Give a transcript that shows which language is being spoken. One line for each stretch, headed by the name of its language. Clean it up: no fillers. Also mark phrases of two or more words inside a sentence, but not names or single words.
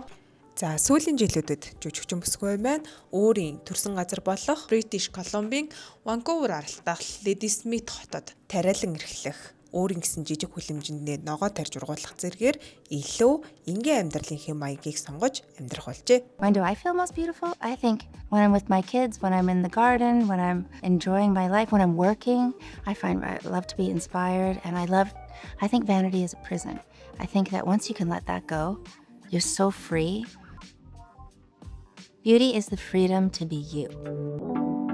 Mongolian: За сүүлийн жилүүдэд жүжигчин бүсгүй байна. Өөрийн төрсэн газар болох British Columbia-ийн Vancouver аралтах Ladysmith хотод тариалан эрхлэх өөрийн гэсэн жижиг хүлэмжиндээ ногоо тарьж ургуулах зэргээр илүү энгийн амьдралын хэм маягийг сонгож амьдрах болжээ.
English: When do I feel most beautiful? I think when I'm with my kids, when I'm in the garden, when I'm enjoying my life, when I'm working, I love to be inspired, and I think vanity is a prison. I think that once you can let that go, you're so free. Beauty is the freedom to be you.